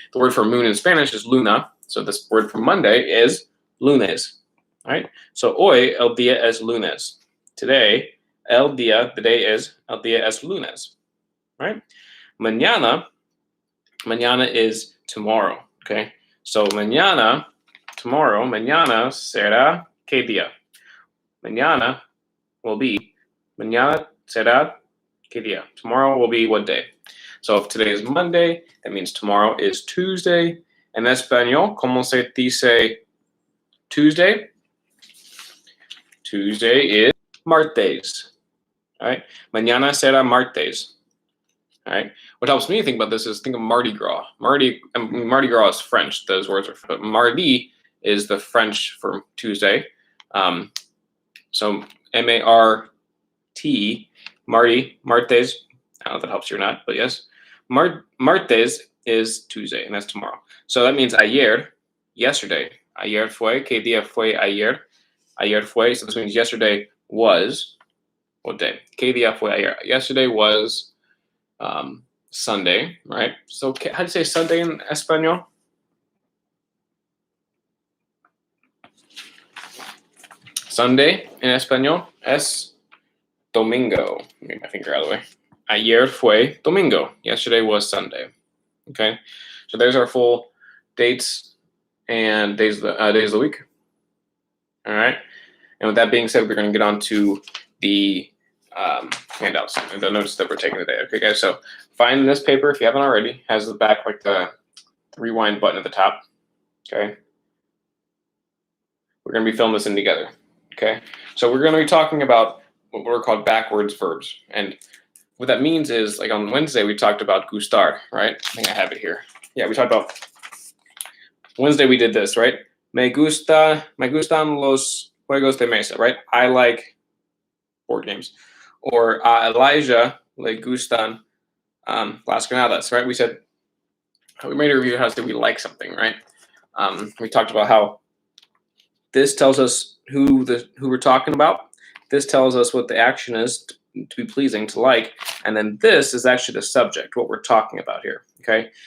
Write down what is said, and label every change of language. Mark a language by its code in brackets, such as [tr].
[en] The word for moon in Spanish is luna. So this word for Monday is lunes, right? [es] So hoy el día es lunes. Today, el día, the day is el día es lunes, right? [en] Mañana is tomorrow, okay? [es] So mañana, tomorrow, mañana será qué día? Mañana will be, mañana será qué día? [en] Tomorrow will be what day? So if today is Monday, that means tomorrow is Tuesday. [es] En español, ¿cómo se dice Tuesday? [en] Tuesday is martes. All right. Mañana será martes. All right. What helps me think about this is think of Mardi Gras. Mardi Gras is French. Those words are, but Mardi is the French for Tuesday. So M-A-R-T, Mardi, martes. I don't know if that helps you or not, but yes. Martes is Tuesday, and that's tomorrow. So that means ayer, yesterday. [es] Ayer fue, ¿qué día fue ayer? [en] Ayer fue, so this means yesterday was, what day? ¿Qué día fue ayer? Yesterday was Sunday, right? So how do you say Sunday in español? [es] Sunday in español es domingo. [en] Let me get my finger out of the way. Ayer fue domingo. Yesterday was Sunday. Okay, so there's our full dates and days of the week. All right, and with that being said, we're going to get on to the handouts and the notes that we're taking today. Okay, guys. So find this paper if you haven't already. It has the back like the rewind button at the top. Okay, we're going to be filling this in together. Okay, so we're going to be talking about what were called backwards verbs. And what that means is, like on Wednesday, we talked about gustar, right? I think I have it here. Yeah, we talked about, Wednesday we did this, right? [es] Me gustan los juegos de mesa, right? [en] I like board games. Or Elijah le gustan las granadas, right? We said, we made a review of how to say we like something, right? We talked about how this tells us who we're talking about. This tells us what the action is to be pleasing, to like, and then this is actually the subject, what we're talking about here, okay?